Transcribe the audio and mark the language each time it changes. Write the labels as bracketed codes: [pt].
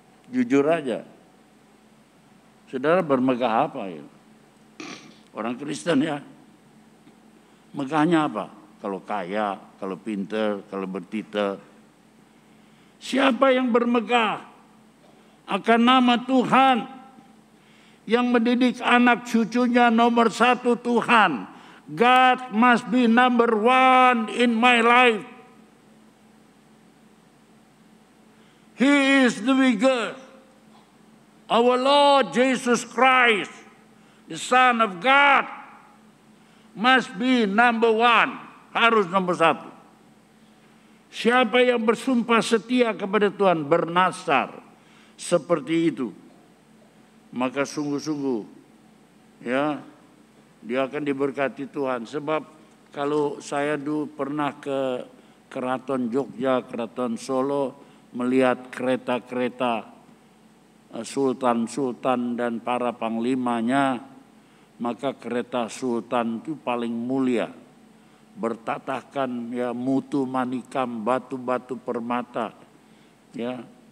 [id] Jujur aja. Saudara bermegah apa ya? Orang Kristen ya. Megahnya apa? Kalau kaya, kalau pinter, kalau bertitel. Siapa yang bermegah akan nama Tuhan, yang mendidik anak cucunya nomor 1 Tuhan. [en] God must be number 1 in my life. He is the biggest. Our Lord Jesus Christ, the Son of God, must be number 1. [id] Harus nomor 1. Siapa yang bersumpah setia kepada Tuhan, bernasar seperti itu, maka sungguh-sungguh ya dia akan diberkati Tuhan. Sebab kalau saya dulu pernah ke Keraton Jogja, Keraton Solo, melihat kereta-kereta sultan-sultan dan para panglimanya, maka kereta sultan itu paling mulia, bertatahkan ya mutu manikam, batu-batu permata, ya.